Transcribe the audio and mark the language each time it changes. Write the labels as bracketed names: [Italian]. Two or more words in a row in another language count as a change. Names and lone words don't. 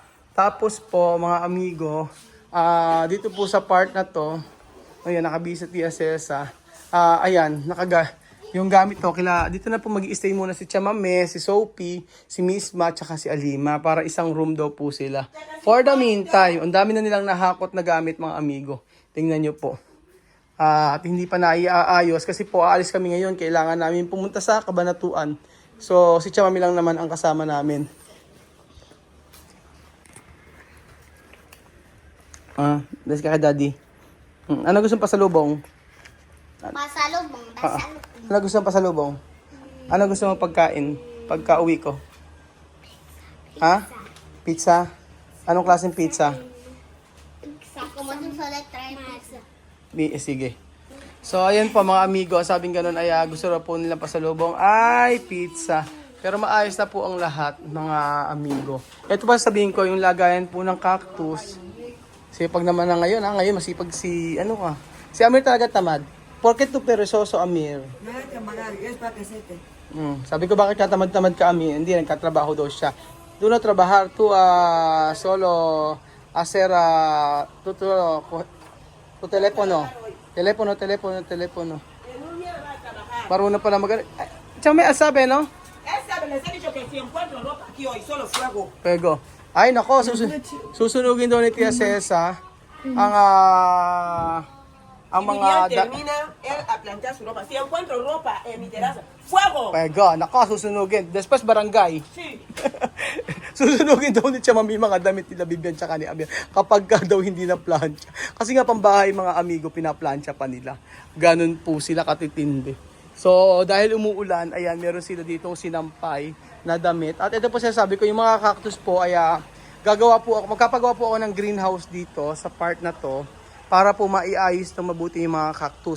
[Filipino] Tapos po mga amigo, dito po sa part na to, ayan nakabisa Tia Celsa. Ayan, yung gamit to, dito na po mag-i-stay muna si Chamame, si Sophie, si Misma, tsaka si Alima para isang room daw po sila. [English] For the meantime, [Filipino] ang dami na nilang nahakot na gamit mga amigo. Tingnan nyo po. At hindi pa naiaayos kasi po aalis kami ngayon. Kailangan namin pumunta sa Cabanatuan. So si Chamame lang naman ang kasama namin. [English] Let's ka daddy. [Filipino] Ano gusto pasalubong? Pasalubong. Ano gusto mong pasalubong? Ano gusto mong pagkain pagka uwi ko? Ha? Pizza? Anong klaseng pizza? [Spanish] Pizza. Como tú solo trae pizza. [Filipino] Sige. So, ayan po mga amigo. Sabing ganun ay gusto na po nilang pasalubong ay pizza. Pero maayos na po ang lahat mga amigo. Ito pa sabihin ko, yung lagayan po ng cactus. Sipag naman na ngayon. Ngayon masipag si, ano ka? Si Amir talaga tamad. Porket [Spanish] tu peresoso, [Filipino] Amir? Sabi ko bakit katamad-tamad ka, Amir? Hindi, nagkatrabaho daw siya. Doon na [Spanish] trabajar tu solo hacer tu telepono. [Filipino] Telepono. Marunong pala mag... Tsaka may asabi, no? [Spanish] Esa les he dicho que si encuentro ropa aquí hoy, solo fuego. Pego. [Filipino] Ay, nako, susunugin daw ni Tia Cesa ang [Spanish] Y [Filipino] mga... [Spanish] Vivian termina él a planchar su ropa. Si encuentro ropa en mi terraza, fuego. [Filipino] Pego, nako, susunugin. Después barangay. [Spanish] Sí. [Filipino] Susunugin daw ni Chama may mga damit nila Bibian tsaka ni Amir kapag ka daw hindi na plancha. Kasi nga pambahay mga amigo, pinaplancha pa nila. Ganun po sila katitindi. So, dahil umuulan, ayan, meron sila ditong sinampay na damit. At ito po sabi ko, yung mga cactus po, ay magkapagawa po ako ng greenhouse dito sa part na to para po maiayos ng mabuti yung mga cactus.